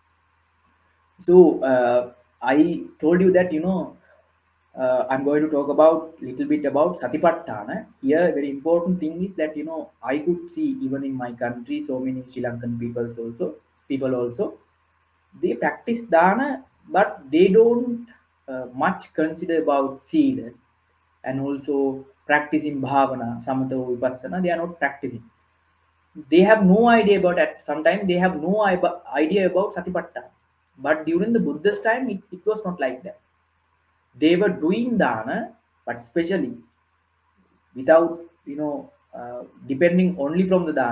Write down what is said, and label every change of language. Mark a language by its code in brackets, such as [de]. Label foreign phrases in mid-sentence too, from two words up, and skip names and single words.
[en] So I told you that, I'm going to talk about little bit about Satipatthana. Here, very important thing is that, I could see even in my country so many Sri Lankan people also they practice dana, but they don't much consider about seed, and also practicing bhavana, samatha, vipassana. They are not practicing. They have no idea about that. Sometimes they have no idea about Satipatthana. But during the Buddha's time, it was not like that. They were doing dana, but especially without, depending only from the dana.